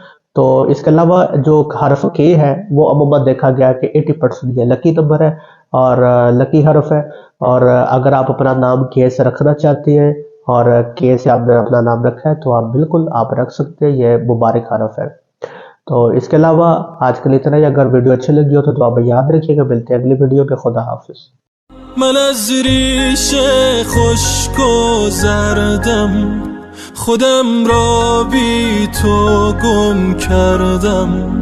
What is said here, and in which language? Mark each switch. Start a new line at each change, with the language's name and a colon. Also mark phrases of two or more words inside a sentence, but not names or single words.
Urdu: تو اس کے علاوہ جو حرف کے ہے وہ عموماً دیکھا گیا کہ 80% یہ
English: lucky number
Urdu: ہے اور لکی حرف ہے، اور اگر آپ اپنا نام کے سے رکھنا چاہتے ہیں اور کے سے آپ نے اپنا نام رکھا ہے تو آپ بالکل آپ رکھ سکتے ہیں، یہ مبارک حرف ہے۔ تو اس کے علاوہ آج کے لیے اتنا ہی، اگر ویڈیو اچھی لگی ہو تو آپ یاد رکھیے گا، ملتے ہیں اگلی ویڈیو پہ، خدا حافظ۔
Persian: من از ریش خشک و زردم خودم را بی تو گم کردم